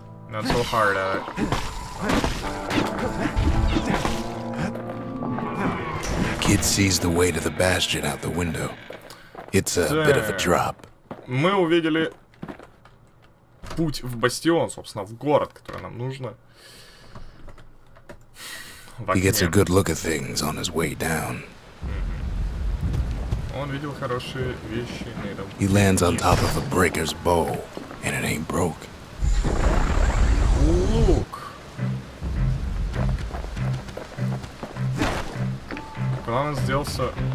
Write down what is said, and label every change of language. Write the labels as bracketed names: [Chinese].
[English] Not so hard at it. Kid sees the way to the Bastion out the window. It's a bit of a drop. [Russian] Мы увидели путь в Бастион, собственно, в город, который нам нужно. [English] He gets a good look at things on his way down. [Russian] Он видел хорошие вещи на этом. [English] He lands on top of a breaker's bow, and it ain't broke. [Russian] Лук. Куда он сделался?